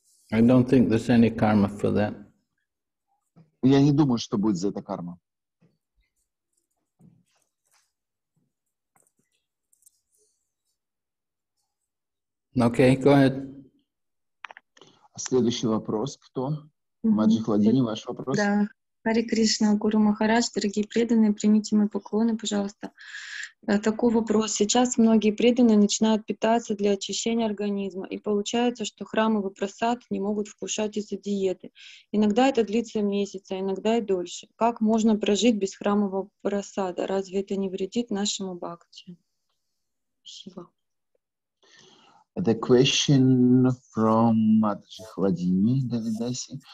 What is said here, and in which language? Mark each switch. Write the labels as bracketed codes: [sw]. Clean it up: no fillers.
[en] I don't think there's any karma for that. [ru] Я не думаю, что будет за это карма. [en] Okay, go ahead. [ru] Следующий вопрос. Кто? Маджи Хладини, ваш вопрос? Да. Хари Кришна, Гуру Махарадж, дорогие преданные, примите мои поклоны, пожалуйста. Такой вопрос. Сейчас многие преданные начинают питаться для очищения организма, и получается, что храмовый прасад не могут вкушать из-за диеты. Иногда это длится месяцы, а иногда и дольше. Как можно прожить без храмового прасада? Разве это не вредит нашему бхакти? Спасибо. [en] The question from Маджи Хладини, Давидаси.